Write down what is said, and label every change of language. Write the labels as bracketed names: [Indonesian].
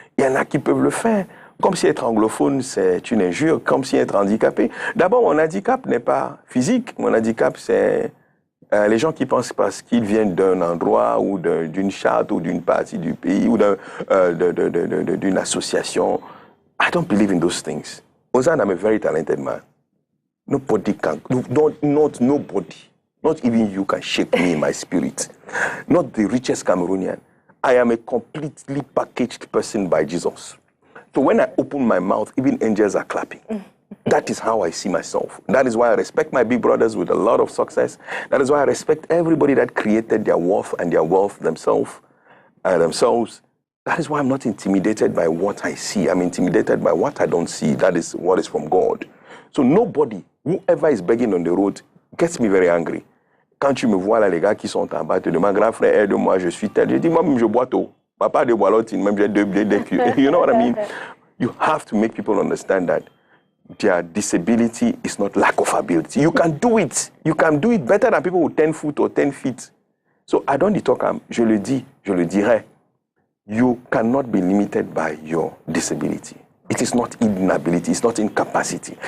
[French] Il y en a qui peuvent le faire. Comme si être anglophone, c'est une injure. Comme si être handicapé. D'abord, mon handicap n'est pas physique. Mon handicap, c'est les gens qui pensent parce qu'ils viennent d'un endroit ou d'une charte ou d'une partie du pays ou d'une association. [English] I don't believe in those things. Ozan, I'm a very talented man. Nobody can, not nobody, not even you can shake me in my spirit. Not the richest Cameroonian. I am a completely packaged person by Jesus. So when I open my mouth, even angels are clapping. That is how I see myself. That is why I respect my big brothers with a lot of success. That is why I respect everybody that created their worth and their wealth themselves. That is why I'm not intimidated by what I see. I'm intimidated by what I don't see. That is what is from God. So nobody, whoever is begging on the road, gets me very angry. [French] Quand tu me vois là, les gars qui sont en bas, te demandent, grand frère, aide-moi, je suis tel. Je dis, moi-même, je bois tout. Papa de boilotine, même j'ai deux culs. [English] You know what I mean? You have to make people understand that their disability is not lack of ability. You can do it. You can do it better than people with 10 foot or 10 feet. So I don't talk, [French] je le dis, je le dirai. [English] You cannot be limited by your disability. It is not inability, it's not incapacity.